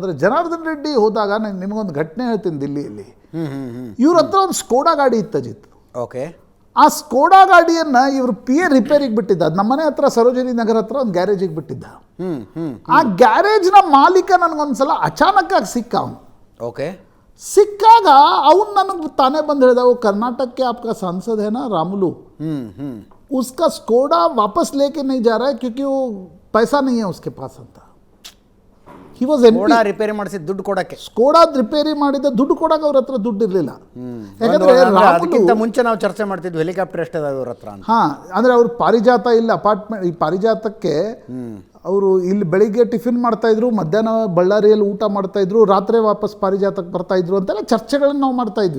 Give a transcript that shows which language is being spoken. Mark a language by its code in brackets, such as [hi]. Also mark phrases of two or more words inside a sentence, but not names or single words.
[kn] ಆದರೆ ಜನಾರ್ದನ್ ರೆಡ್ಡಿ ಹೋದಾಗ ನಾನು ನಿಮಗೊಂದು ಘಟನೆ ಹೇಳ್ತೀನಿ. ದಿಲ್ಲಿಯಲ್ಲಿ ಇವ್ರ ಹತ್ರ ಒಂದು ಸ್ಕೋಡಾ ಗಾಡಿ ಇತ್ತು ಅಜಿತ್. ಓಕೆ. ಆ ಸ್ಕೋಡಾ ಗಾಡಿಯನ್ನು ಇವರು PA ರಿಪೇರಿಗೆ ಬಿಟ್ಟಿದ್ದ. ನಮ್ಮ ಮನೆ ಹತ್ರ ಸರೋಜಿನಿ ನಗರ ಹತ್ರ ಒಂದು ಗ್ಯಾರೇಜಿಗೆ ಬಿಟ್ಟಿದ್ದ. ಆ ಗ್ಯಾರೇಜ್ನ ಮಾಲೀಕ ನನಗೊಂದ್ಸಲ ಅಚಾನಕ್ಕಾಗಿ ಸಿಕ್ಕ. ಅವನು ಓಕೆ. ಸಿಕ್ಕಾಗ ಅವನು ನನಗೆ ತಾನೇ ಬಂದು ಹೇಳಿದ, [hi] वो कर्नाटक के आपका सांसद है ना रामुलू, उसका स्कोडा वापस लेके नहीं जा रहा है क्योंकि वो पैसा नहीं है उसके पास ಅಂತ. [en] he was [kn] ಸ್ಕೋಡಾ ರಿಪೇರಿ ಮಾಡಿಸಿದ ದುಡ್ಡು ಕೊಡಕ್ಕೆ. ಸ್ಕೋಡಾ ರಿಪೇರಿ ಮಾಡಿದ ದುಡ್ಡು ಕೊಡಕ್ಕೆ ಅವ್ರ ಹತ್ರ ದುಡ್ಡು ಇರಲಿಲ್ಲ. ಯಾಕಂದ್ರೆ ಅದಕ್ಕಿಂತ ಮುಂಚೆ ನಾವು ಚರ್ಚೆ ಮಾಡ್ತಿದ್ವಿ ಹೆಲಿಕಾಪ್ಟರ್ ಎಷ್ಟಿದೆ ಅವ್ರ ಹತ್ರ ಅಂತ. ಹಾಂ, ಅಂದರೆ ಅವ್ರು ಪಾರಿಜಾತ ಇಲ್ಲ ಅಪಾರ್ಟ್ಮೆಂಟ್, ಈ ಪಾರಿಜಾತಕ್ಕೆ ಅವರು ಇಲ್ಲಿ ಬೆಳಿಗ್ಗೆ ಟಿಫಿನ್ ಮಾಡ್ತಾಯಿದ್ರು, ಮಧ್ಯಾಹ್ನ ಬಳ್ಳಾರಿಯಲ್ಲಿ ಊಟ ಮಾಡ್ತಾಯಿದ್ರು, ರಾತ್ರಿ ವಾಪಸ್ ಪಾರಿಜಾತಕ್ಕೆ ಬರ್ತಾಯಿದ್ರು ಅಂತೆಲ್ಲ ಚರ್ಚೆಗಳನ್ನು ನಾವು ಮಾಡ್ತಾ ಇದ್ವಿ.